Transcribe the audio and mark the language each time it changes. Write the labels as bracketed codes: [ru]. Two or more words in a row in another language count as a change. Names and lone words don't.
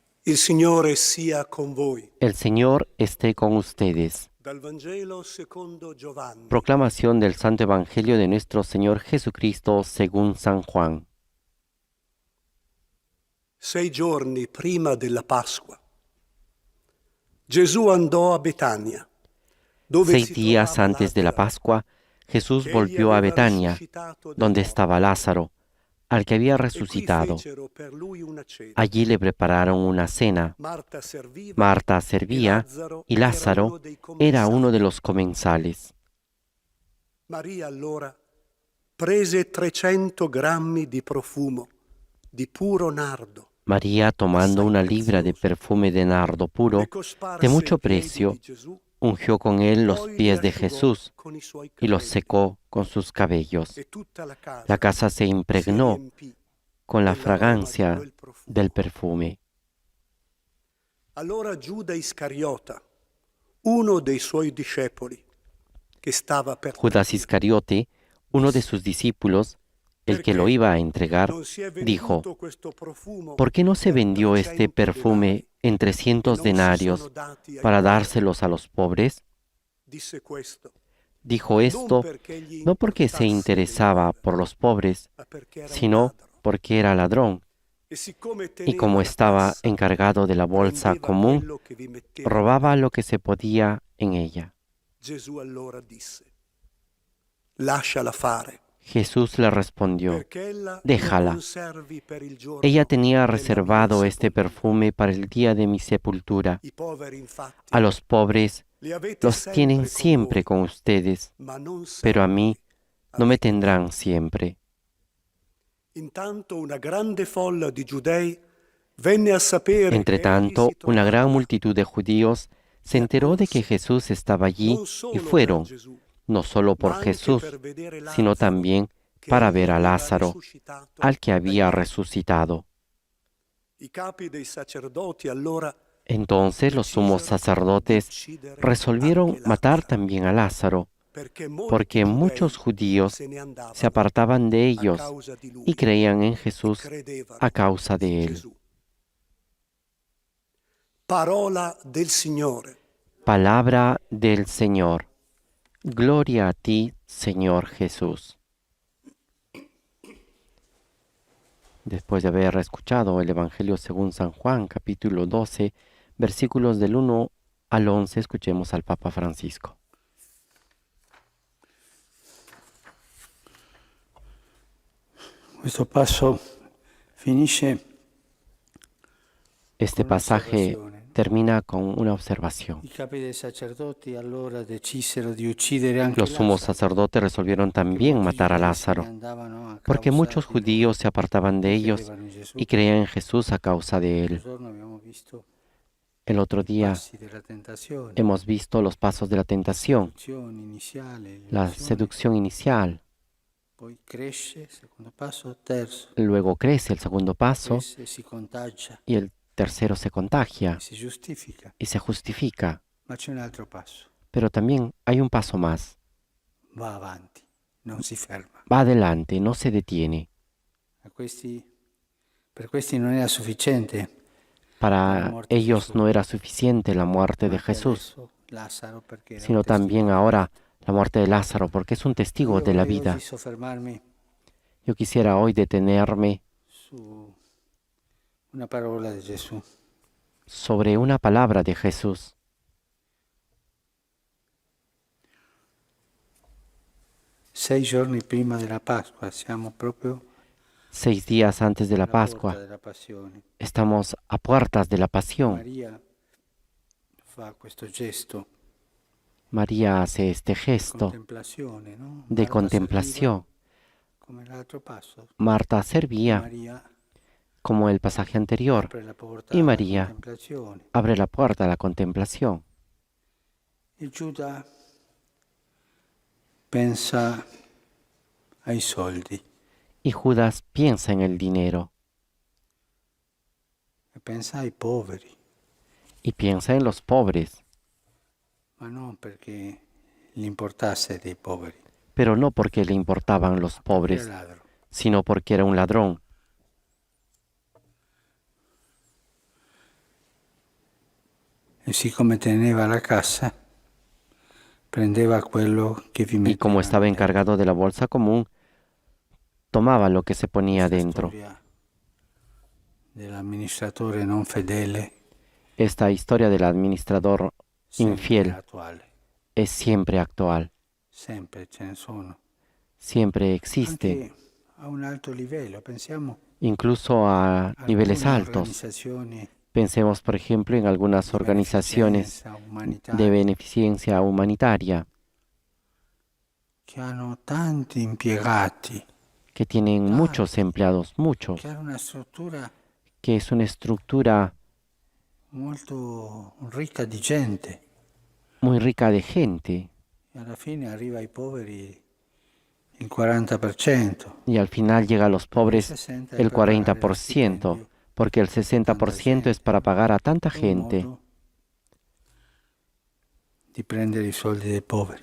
[it] Il Signore sia con voi. [es] El Señor esté con ustedes. [it] Dal Vangelo secondo Giovanni. [es] Proclamación del Santo Evangelio de nuestro Señor Jesucristo según San Juan. [it] 6 giorni prima della Pasqua, Gesù andò a Betania, dove 6 si [es] días [it] trovava [es] antes de la [it] Lazzaro, [es] Pascua, Jesús [it] che egli [es] volvió a [it] aveva [es] Betania, [it] risuscitato dai [es] donde [it] morti. [es] estaba Lázaro, al que había [it] E qui [es] resucitado. [it] fecero per lui una cena. [es] Allí le prepararon una cena. [it] Marta serviva Marta e [es] servía [it] Lazzaro [es] y [it] era [es] Lázaro [it] uno dei [es] era uno [it] commensali. [es] de los comensales. [it] Maria allora prese 300 grammi di profumo di puro nardo, [es] María, tomando [it] assai [es] una libra de [it] prezioso, [es] perfume de nardo [it] le [es] puro, [it] cosparse [es] de mucho [it] ai piedi [es] precio, [it] di Gesù, [es] ungió con él los [it] poi li [es] pies de [it] asciugò [es] Jesús [it] con i suoi [es] y los [it] capelli, [es] secó con sus cabellos. [it] e tutta la [es] La [it] casa [es] casa se [it] si [es] impregnó [it] riempì [es] con la [it] dell'aroma di [es] fragancia [it] quel profumo. [es] del perfume. [it] Allora Giuda Iscariota, uno dei suoi discepoli, che stava per [es] Judas [it] tradire, [es] Iscariote, uno de sus discípulos, el que lo [it] perché [es] iba a entregar, [it] non si è [es] dijo: [it] venduto questo profumo [es] ¿por qué no se [it] per [es] vendió este [it] 300 denari [es] perfume en [it] e 300 non si sono [es] denarios [it] dati ai [es] para [it] poveri? [es] dárselos a los pobres? [it] Disse questo [es] Dijo [it] non [es] esto [it] perché gli [es] no porque se [it] importasse dei [es] interesaba [it] poveri, [es] por los pobres, [it] ma perché era un [es] sino [it] ladro. [es] porque era ladrón, [it] E siccome [es] y [it] teneva [es] como [it] la [es] estaba [it] cassa, [es] encargado de la bolsa [it] prendeva [es] común, [it] quello che vi mettevano [es] robaba [it] dentro. [es] lo que se podía en ella. [it] Gesù allora disse: lasciala fare, [es] Jesús le respondió: [it] perché ella lo [es] déjala. [it] conservi per il giorno [es] Ella tenía [it] della mia [es] reservado este [it] sepoltura. [es] perfume para el día de mi sepultura. [it] I poveri infatti [es] A los pobres [it] li avete [es] los tienen [it] sempre con [es] siempre [it] voi, [es] con ustedes, [it] ma non [es] pero a [it] sempre [es] mí no me [it] avete me. [es] tendrán siempre. [it] Intanto una grande folla di giudei venne a sapere [es] Entre [it] che egli [es] tanto, [it] si [es] una [it] trovava [es] gran [it] là, [es] multitud de judíos se [it] e [es] enteró de que [it] accorsero [es] Jesús estaba allí [it] non [es] y [it] solo per [es] fueron, [it] Gesù, [es] no solo por [it] ma anche [es] Jesús, [it] per vedere [es] sino [it] Lazzaro, [es] también [it] che [es] para [it] egli [es] ver a [it] aveva [es] Lázaro, [it] risuscitato [es] al que [it] dai [es] había [it] morti. [es] resucitado. [it] I capi dei sacerdoti allora [es] Entonces los sumos [it] decisero di [es] sacerdotes [it] uccidere [es] resolvieron [it] anche [es] matar [it] Lazzaro, [es] también a Lázaro, [it] perché molti [es] porque muchos [it] giudei [es] judíos [it] se ne [es] se [it] andavano [es] apartaban de [it] a [es] ellos [it] causa di [es] y [it] lui [es] creían en [it] e [es] Jesús [it] credevano [es] a causa [it] in [es] de él. [it] Gesù. Parola del Signore. [es] Palabra del Señor. Gloria a ti, Señor Jesús. Después de haber escuchado el Evangelio según San Juan, capítulo 12, versículos del 1 al 11, escuchemos al Papa Francisco. [it] Questo passo finisce [es] Este [it] con [es] pasaje [it] un'osservazione. [es] termina con una observación. [it] I capi dei sacerdoti allora decisero di uccidere anche [es] Los sumos [it] Lazzaro, [es] sacerdotes resolvieron [it] perché [es] también [it] molti [es] matar a [it] giudei se ne [es] Lázaro, [it] andavano a [es] porque [it] causa [es] muchos [it] di lui [es] judíos se apartaban de [it] e [es] ellos [it] credevano in Gesù. [es] y creían en Jesús a causa de [it] Un [es] él. [it] giorno abbiamo visto [es] El otro [it] i [es] día [it] passi della tentazione, [es] hemos visto los pasos de la tentación, [it] seduzione iniziale, [es] la [it] l'illusione, [es] seducción inicial, [it] poi cresce, secondo passo, terzo, [es] luego crece el segundo paso [it] cresce, si contagia [es] y el tercero se contagia [it] e si giustifica. [es] y se justifica. [it] Ma c'è un altro passo, [es] Pero también hay un paso más. [it] va avanti, non si ferma. [es] Va adelante, no se detiene. [it] Per questi non era sufficiente [es] Para ellos no era suficiente la muerte de [it] anche [es] Jesús, [it] adesso Lazzaro perché era un [es] sino también [it] testimone. [es] ahora la muerte de Lázaro, porque es un testigo [it] Io [es] de la [it] vorrei [es] vida. [it] oggi soffermarmi [es] Yo quisiera hoy detenerme [it] su una parola di Gesù. [es] sobre una palabra de Jesús. [it] 6 giorni prima della Pasqua, siamo proprio [es] 6 días antes de la [it] alla porta [es] Pascua, [it] della Passione. [es] estamos a puertas de la pasión. [it] Maria fa questo gesto [es] María hace este [it] di [es] gesto [it] contemplazione, no? [es] de Marta contemplación. [it] serviva, come l'altro passo. [es] Marta servía [it] Maria [es] como el pasaje anterior [it] apre la porta [es] y [it] alla [es] María [it] contemplazione. [es] abre la puerta a la contemplación. [it] Il Giuda pensa ai soldi [es] Y Judas piensa en el dinero [it] e pensa ai poveri, [es] y piensa en los pobres, [it] ma non perché gli importasse dei poveri, [es] pero no porque le importaban los [it] perché [es] pobres, [it] era ladro. [es] sino porque era un ladrón. [it] E siccome teneva la cassa, prendeva quello che vi [es] Y como [it] metteva [es] estaba [it] dentro. [es] encargado de la bolsa común, tomaba lo que se ponía [it] Questa [es] dentro. [it] storia dell'amministratore non fedele [es] Esta historia del administrador [it] sempre è [es] infiel [it] attuale, [es] es siempre actual, [it] sempre ce ne sono. [es] siempre existe, [it] Anche a un alto livello, pensiamo [es] incluso a [it] a [es] niveles [it] alcune [es] altos. [it] organizzazioni [es] Pensemos, por ejemplo, en algunas [it] di [es] organizaciones [it] beneficenza [es] de [it] umanitaria [es] beneficencia humanitaria [it] che hanno tanti impiegati, [es] que tienen muchos [it] tanti, [es] empleados, muchos, [it] che hanno una struttura [es] que es una estructura [it] molto ricca di gente [es] muy rica de gente [it] e alla fine arriva ai poveri il 40%. [es] y al final llega a los [it] Il [es] pobres [it] 60% è [es] el [it] per pagare lo [es] 40%, [it] stipendio [es] porque el [it] a tanta [es] 60% es [it] gente. [es] para pagar a tanta [it] È un [es] gente, [it] modo di prendere i soldi dei poveri.